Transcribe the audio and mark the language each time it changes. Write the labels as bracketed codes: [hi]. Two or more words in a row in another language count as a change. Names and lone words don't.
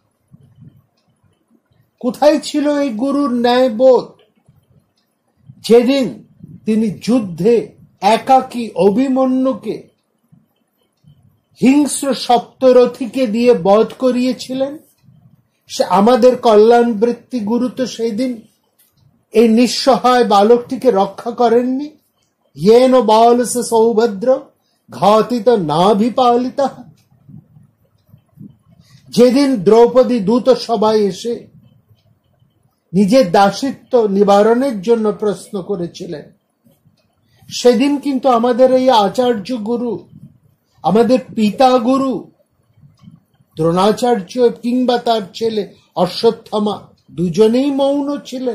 [bn] কোথায় ছিল এই গুরুর ন্যায়বোধ যেদিন তিনি যুদ্ধে একাকী অভিমন্যুকে হিংস্র সপ্তরথীকে দিয়ে বধ করিয়েছিলেন? সে আমাদের কল্যাণ বৃত্তি গুরু তো সেই দিন এই নিঃসহায় বালকটিকে রক্ষা করেননি। [sa] येन बालस सौभद्र घातित नाभिपालिता। [bn] যেদিন দ্রৌপদী দূত সবাই এসে নিজের দাসিত্ব নিবারণের জন্য প্রশ্ন করেছিলেন, সেদিন কিন্তু আমাদের এই আচার্য গুরু, আমাদের পিতা গুরু দ্রোণাচার্য কিংবা তার ছেলে অশ্বত্থামা দুজনেই মৌন ছিলেন।